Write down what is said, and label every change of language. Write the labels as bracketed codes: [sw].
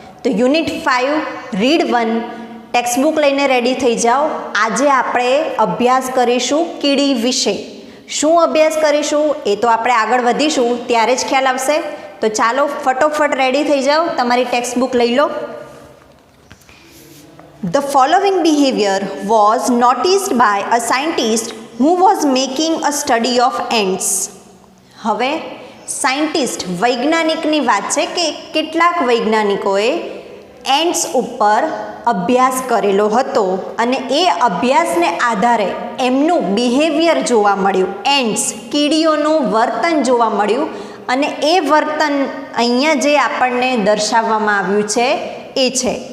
[gu] તો unit 5 read 1 textbook લઈને ready થઈ જાઓ. આજે આપણે અભ્યાસ કરીશું કીડી વિશે. શું અભ્યાસ કરીશું એ તો આપણે આગળ વધીશું ત્યારે જ ખ્યાલ આવશે. તો ચાલો ફટોફટ રેડી થઈ જાઓ, તમારી ટેક્સ્ટબુક લઈ લો. [en] The following behavior was noticed by a scientist who was making a study of ants. [gu] હવે સાયન્ટિસ્ટ, વૈજ્ઞાનિકની વાત છે કે કેટલાક વૈજ્ઞાનિકોએ એન્ટ્સ ઉપર અભ્યાસ કરેલો હતો અને એ અભ્યાસને આધારે એમનું બિહેવિયર જોવા મળ્યું. એન્ટ્સ, કીડીઓનું વર્તન જોવા મળ્યું અને એ વર્તન અહીંયા જે આપણને દર્શાવવામાં આવ્યું છે એ છે.